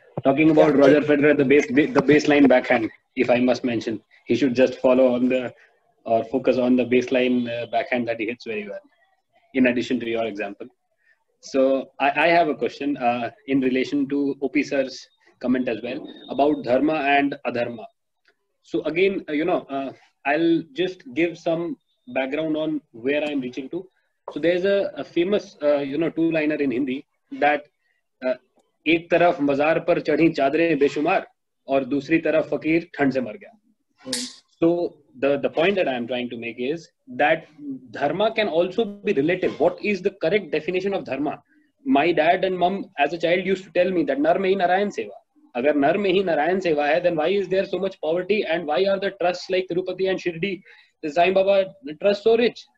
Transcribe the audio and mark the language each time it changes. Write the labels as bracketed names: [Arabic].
[English] Talking about Roger Federer, the baseline backhand, if I must mention, he should just follow on or focus on the baseline backhand that he hits very well, in addition to your example. So I have a question in relation to OP sir's comment as well about dharma and adharma. So again, I'll just give some background on where I'm reaching to. So there's a famous, two-liner in Hindi that [Hindi] एक तरफ मजार पर चढ़ी चादरें बेशुमार और दूसरी तरफ फकीर ठंड से मर गया. [English] So the point that I am trying to make is that dharma can also be relative. What is the correct definition of dharma? My dad and mom as a child used to tell me that [Hindi] nar mein hi narayan seva. Agar nar mein hi narayan seva hai, [English] then why is there so much poverty and why are the trusts like Tirupati and Shirdi, the Sai Baba trust so rich?